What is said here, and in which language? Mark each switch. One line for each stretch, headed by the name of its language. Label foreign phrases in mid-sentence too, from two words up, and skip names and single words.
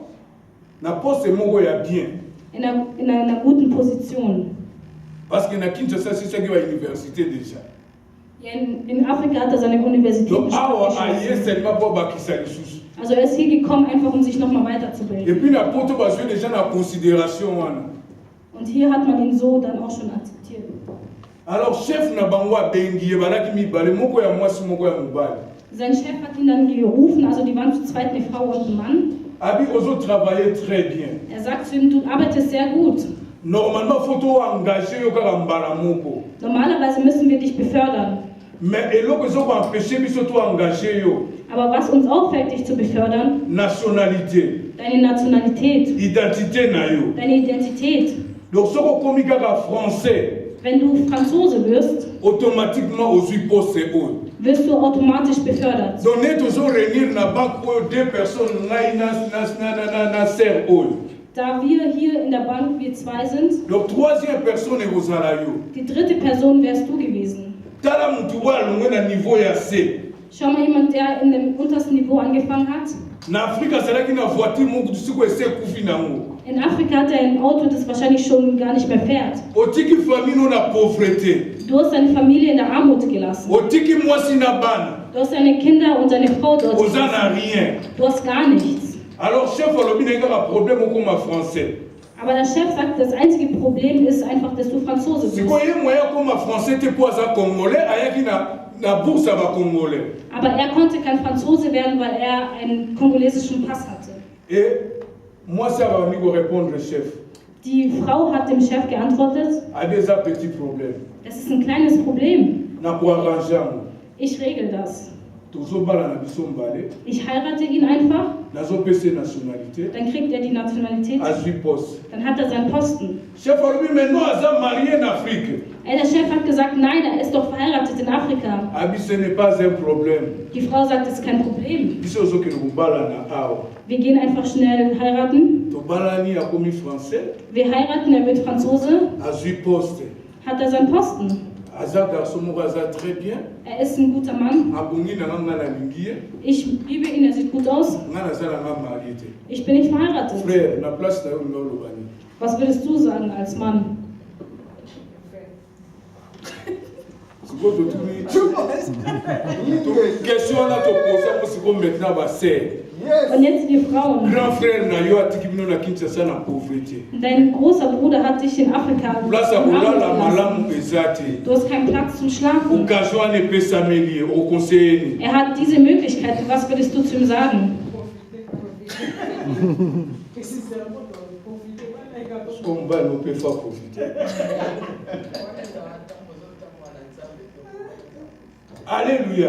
Lingala: Na poste moko ya bien.
German: in einer guten Position.
French: Parce que
Lingala: na Kinshasa
French: c'est ça qui va université déjà.
German: Ja, in Afrika hat er seine Universität
Lingala: Donc awa aye
German: geschlossen.
French: seulement pour
Lingala: bakisa lisusu.
German: Also er ist hier gekommen, einfach um sich nochmal
French: Et
German: weiterzubilden.
Lingala: puis na poto bazwe déjà na considération wana.
German: Und hier hat man ihn so dann auch schon akzeptiert.
French: Alors chef
Lingala: na bango abengi balaki mibale moko ya mwasi moko ya mobali.
German: Sein Chef hat ihn dann gerufen, also die waren zu zweit, eine Frau und ein Mann.
Lingala: Abi ozo travailler
French: très bien.
German: Er sagt zu ihm, du arbeitest sehr gut.
Lingala: Normalement faut to engager yo kaka mbala moko.
German: Normalerweise müssen wir dich befördern.
Lingala: Mais eloko ezoko empêcher biso to engager yo.
German: Aber was uns auffällt, dich zu befördern,
French: Nationalité,
German: deine Nationalität,
Lingala: identité na yo.
German: deine Identität.
Lingala: Donc soko komi kaka français,
German: Wenn du Franzose wirst,
Lingala: automatiquement ozwi poste oyo.
German: wirst du automatisch befördert.
Lingala: Donc ne tozo réunir na banque oyo
French: deux personnes
Lingala: ngai na ser oyo.
German: Da wir hier in der Bank, wir zwei sind,
Lingala: Donc troisième personne ekozala yo.
German: die dritte Person wärst du gewesen.
Lingala: Tala mutu oyo alongwe na niveau ya C.
German: Schau mal, jemand, der in dem untersten Niveau angefangen hat.
Lingala: Na Afrika azalaki na voiture moko siko ese ekufi nango.
German: In Afrika hat er ein Auto, das wahrscheinlich schon gar nicht mehr fährt.
Lingala: Otiki famille no na pauvreté.
German: Du hast deine Familie in der Armut gelassen.
Lingala: Otiki mwasi na bana.
German: Du hast deine Kinder und deine Frau dort
Lingala: Oza
German: gelassen.
French: na rien.
German: Du hast gar nichts.
Lingala: Alors chef alobi na kaka problème okoma français.
German: Aber der Chef sagt, das einzige Problem ist einfach, dass du Franzose bist.
Lingala: Siko ye moya koma français te po aza congolais ayaki na bourse ya ba congolais.
German: Aber er konnte kein Franzose werden, weil er einen kongolesischen Pass hatte.
French: Et moi ça va venir répondre chef.
German: Die Frau hat dem Chef geantwortet,
French: A des petits problèmes.
German: das ist ein kleines Problem.
Lingala: Na ko arranger.
German: Ich regel das.
Lingala: Tozo bala na biso mbale.
German: Ich heirate ihn einfach,
Lingala: Nazo pese nationalité.
German: dann kriegt er die Nationalität,
Lingala: Azwi poste.
German: dann hat er seinen Posten.
Lingala: Chef alobi
French: mais non
Lingala: aza marié
French: en Afrique.
German: Der Chef hat gesagt, nein, er ist doch verheiratet in Afrika.
French: Abi ce n'est pas un problème.
German: Die Frau sagt, das ist kein Problem.
Lingala: Biso ozokende kobala na awa.
German: Wir gehen einfach schnell heiraten.
Lingala: Tobalani akomi français.
German: Wir heiraten, er wird Franzose,
Lingala: Azwi poste.
German: hat er seinen Posten.
Lingala: Aza garçon moko aza
French: très bien.
German: Er ist ein guter Mann.
Lingala: Abongi na nga nalingi ye.
German: Ich liebe ihn, er sieht gut aus.
Lingala: Nga naza na nga marié te.
German: Ich bin nicht verheiratet.
Lingala: Frère, na place na yo nga oloba nini?
German: Was würdest du sagen als Mann?
Lingala: Sikoyo totuni question wana toposa ngo sikoyo maintenant baser.
German: Und jetzt die Frauen.
Lingala: Grand frère na yo atiki bino na Kinshasa na pauvreté.
German: Dein großer Bruder hat dich in Afrika
Lingala: Place ya
German: in Armut
Lingala: kolala
German: gelassen.
Lingala: malamu eza te.
German: Du hast keinen Platz zum Schlafen.
Lingala: Occasion wana epesameli ye okonseye nini?
German: Er hat diese Möglichkeit. Was würdest du zu ihm sagen?
Lingala: Comme mobali ope fa profiter. Alléluia.